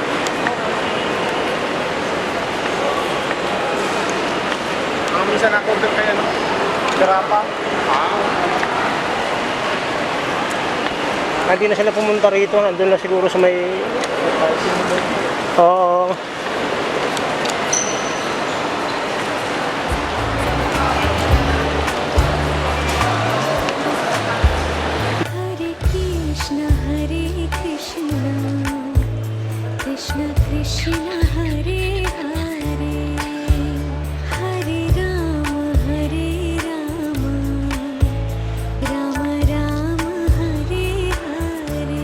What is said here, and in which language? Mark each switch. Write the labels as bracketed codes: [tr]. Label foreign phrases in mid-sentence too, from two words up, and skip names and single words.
[tl] Minsan ako doon kaya Garapa. Hindi na sila pumunta rito, andun lang siguro sa may... Oo. [sa] हरे कृष्ण कृष्ण हरे हरे हरे राम राम राम हरे हरे.